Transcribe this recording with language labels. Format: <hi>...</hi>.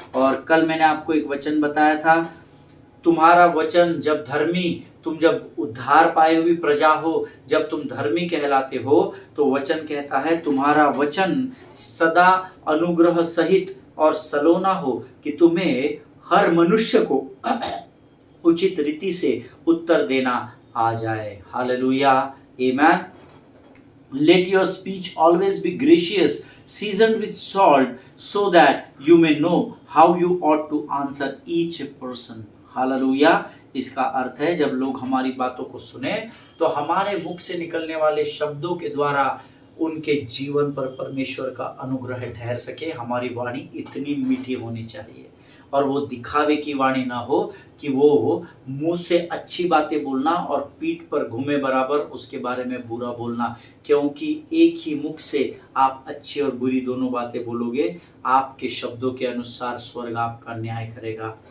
<hi>और कल मैंने आपको एक वचन बताया था, तुम्हारा वचन जब धर्मी, तुम जब उद्धार पाए हुई प्रजा हो, जब तुम धर्मी कहलाते हो, तो वचन कहता है तुम्हारा वचन सदा अनुग्रह सहित और सलोना हो, कि तुम्हें हर मनुष्य को उचित रीति से उत्तर देना आ जाए। Hallelujah, amen.</hi> <en>Let your speech always be gracious, seasoned with salt, so that you may know how you ought to answer each person.</en> <hi>Hallelujah. इसका अर्थ है, जब लोग हमारी बातों को सुने तो हमारे मुख से निकलने वाले शब्दों के द्वारा उनके जीवन पर परमेश्वर का अनुग्रह ठहर सके। हमारी वाणी इतनी मीठी होनी चाहिए। और वो दिखावे की वाणी ना हो कि वो मुंह से अच्छी बातें बोलना और पीठ पर घूमे बराबर उसके बारे में बुरा बोलना, क्योंकि एक ही मुख से आप अच्छी और बुरी दोनों बातें बोलोगे, आपके शब्दों के अनुसार स्वर्ग आपका न्याय करेगा।</hi>